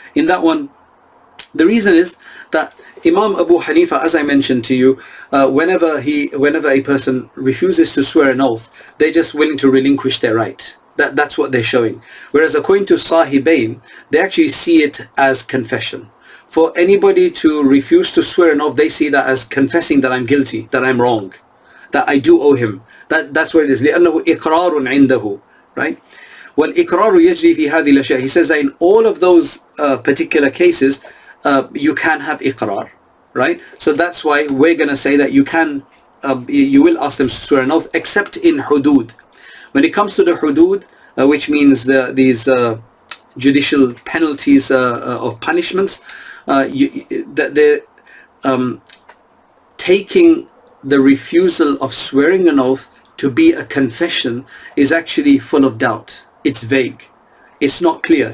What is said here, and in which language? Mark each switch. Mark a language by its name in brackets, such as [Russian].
[English] In that one, the reason is that Imam Abu Hanifa, as I mentioned to you, whenever a person refuses to swear an oath, they're just willing to relinquish their right. That's what they're showing. Whereas according to Sahibain, they actually see it as confession. For anybody to refuse to swear an oath, they see that as confessing that I'm guilty, that I'm wrong, that I do owe him. That's what it is. [Arabic] لأنه إقرار عنده, right? والإقرار يجري في هذه الأشياء. [English] He says that in all of those particular cases, you can have iqrar, right? So that's why we're going to say that you will ask them to swear an oath, except in hudud. When it comes to the hudud, which means these judicial penalties of punishments, they're taking the refusal of swearing an oath to be a confession is actually full of doubt. It's vague. It's not clear.